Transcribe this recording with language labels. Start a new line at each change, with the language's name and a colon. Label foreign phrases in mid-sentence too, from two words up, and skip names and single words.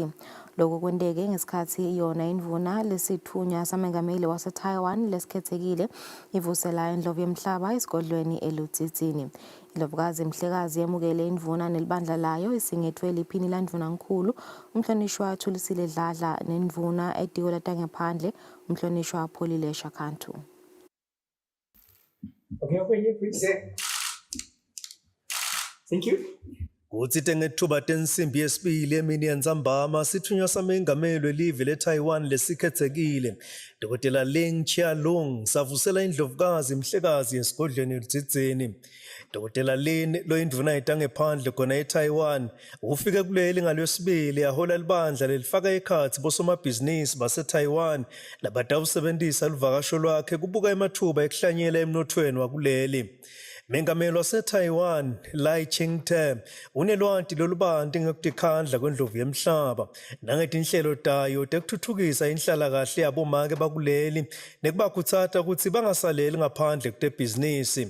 Swati: Lokhu kwenteke ngesikhatsi yona indvuna lesithunywa samengameli wase-Taiwan lesikhetsekile ivusela indlovu yemhlaba esigodlweni eLutzitsini. Indlovukazi Mhlekazi yemukele indvuna nelibandla layo isingethwe liphini landvunankulu umhlonishwa Kusile Dladla nendvuna etiko latangephandle umhlonishwa Pholile Shakhantu.
English: Okay, over here, please. Thank you.
Swati: Kutsi tengethuba tensimbi yesibili emini yantsambama sithunywa samengameli welive le-Taiwan lesikhetsekile Dr. Lin Chia-lung savusela indlovukazi Mhlekazi esigodlweni eLutzitsini. Dr. Lin loyindvuna yetangephandle khona eTaiwan ufike kuleli ngalwesibili yahola libandla lelifaka ekhatsi bosomabhizinisi base-Taiwan labatawusebentisa luvakasho lwakhe kubuka emathuba ekuhlanyela emnothweni wakuleli. Mengameli wase-Taiwan Lai Ching-te unelwanti lolubanti ngekutikhandla kwendlovu yemhlaba nangetinhlelo tayo tekutfutfukisa inhlalakahle yabomake bakuleli nekubakutsata kutsi bangasaleli ngaphandle kutebhizinisi.